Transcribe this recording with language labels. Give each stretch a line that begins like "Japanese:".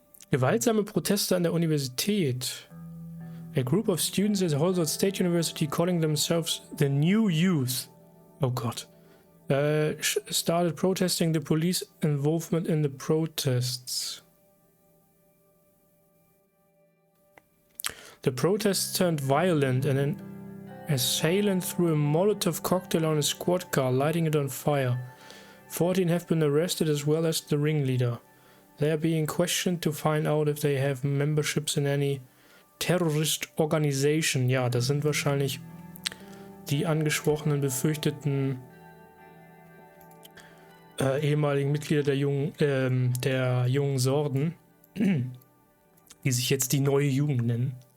German: Gewaltsame Proteste an der Universität.
English: A group of students at Holzort State University calling themselves the New Youth.
German: Oh Gott.
English: Started protesting the police involvement in the protests. The protests turned violent and an assailant threw a Molotov cocktail on a squad car, lighting it on fire. 14 have been arrested as well as the ringleader. They are being questioned to find out if they have memberships in any terrorist organization.
German: Ja, das sind wahrscheinlich die angesprochenen befürchteten ehemaligen Mitglieder der jungen Sorden, die sich jetzt die neue Jugend nennen.